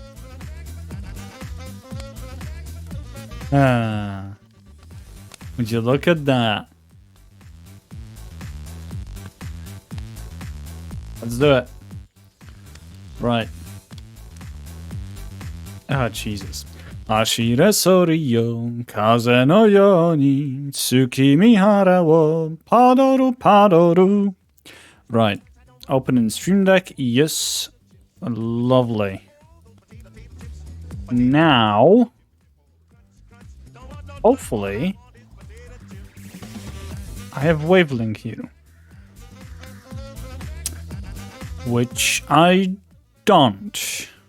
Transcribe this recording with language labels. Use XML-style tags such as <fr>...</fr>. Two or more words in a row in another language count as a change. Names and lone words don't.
<en>Would you look at that? Let's do it. Right. Jesus.</en> <ja>走れソリよ 風のように 月見原を パドル.</ja> <en>Right. Open in Stream Deck. Yes. Lovely. Now, hopefully, I have wavelength here, which I don't.</en>